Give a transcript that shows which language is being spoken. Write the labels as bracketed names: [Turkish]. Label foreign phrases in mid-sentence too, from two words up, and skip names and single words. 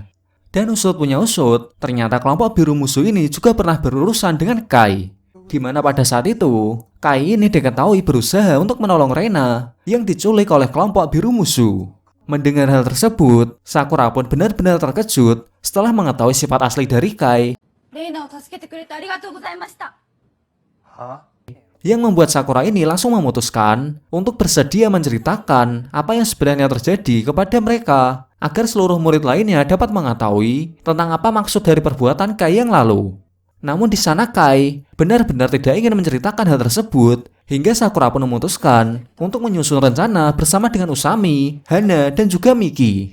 [Indonesian] Dan usut punya usut, ternyata kelompok Biru Musuh ini juga pernah berurusan dengan Kai. Di mana pada saat itu, Kai ini diketahui berusaha untuk menolong Reina yang diculik oleh kelompok Biru Musuh. Mendengar hal tersebut, Sakura pun benar-benar terkejut setelah mengetahui sifat asli dari Kai, [Japanese] レイナを助けてくれてありがとうございました。 [Indonesian] yang membuat Sakura ini langsung memutuskan untuk bersedia menceritakan apa yang sebenarnya terjadi kepada mereka agar seluruh murid lainnya dapat mengetahui tentang apa maksud dari perbuatan Kai yang lalu. Namun di sana Kai benar-benar tidak ingin menceritakan hal tersebut hingga Sakura pun memutuskan untuk menyusun rencana bersama dengan Usami, Hana, dan juga Miki.